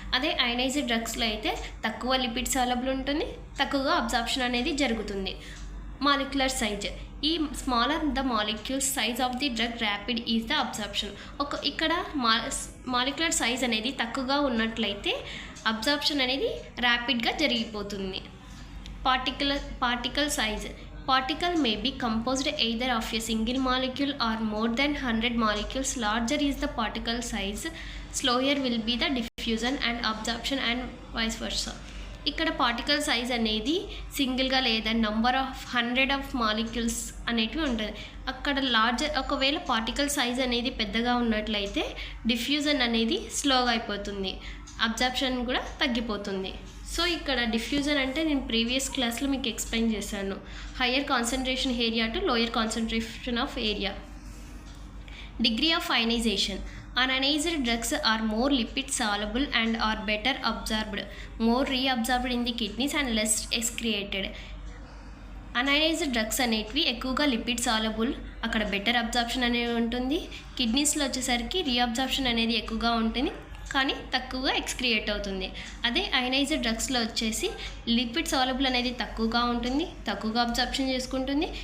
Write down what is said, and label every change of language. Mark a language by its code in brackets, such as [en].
[te] అదే అయనైజ్డ్ డ్రగ్స్లో అయితే తక్కువ లిపిడ్ సాలబుల్ ఉంటుంది, తక్కువగా అబ్జర్ప్షన్ అనేది జరుగుతుంది. Molecular size. [en] ఈ smaller the molecule size of the drug rapid is the absorption. [te] ఇక్కడ మాలిక్యులర్ సైజ్ అనేది తక్కువగా ఉన్నట్లయితే అబ్జార్ప్షన్ అనేది ర్యాపిడ్గా జరిగిపోతుంది. [en] Particle size. Particle may be composed either of a single molecule or more than 100 molecules. Larger is the particle size, slower will be the diffusion and absorption and vice versa. [te] ఇక్కడ particle size అనేది సింగిల్గా లేదా number of 100 of molecules అనేటివి ఉంటుంది. అక్కడ ఒకవేళ particle size అనేది పెద్దగా ఉన్నట్లయితే డిఫ్యూజన్ అనేది స్లోగా అయిపోతుంది, అబ్జార్ప్షన్ కూడా తగ్గిపోతుంది. సో ఇక్కడ డిఫ్యూజన్ అంటే నేను ప్రీవియస్ క్లాస్లో మీకు ఎక్స్ప్లెయిన్ చేశాను. [en] Higher concentration area to lower concentration of area. Degree of ionization. Unionized drugs are more lipid soluble and are better absorbed, more reabsorbed in the kidneys and less excreted. [te] Unionized drugs అనేటివి ఎక్కువగా lipid soluble, అక్కడ better absorption అనేది ఉంటుంది. కిడ్నీస్లో వచ్చేసరికి reabsorption అనేది ఎక్కువగా ఉంటుంది కానీ తక్కువగా ఎక్స్క్రియేట్ అవుతుంది. అదే అయనైజ్డ్ డ్రగ్స్లో వచ్చేసి లిపిడ్ సాలబుల్ అనేది తక్కువగా ఉంటుంది, తక్కువగా అబ్జార్ప్షన్ చేసుకుంటుంది.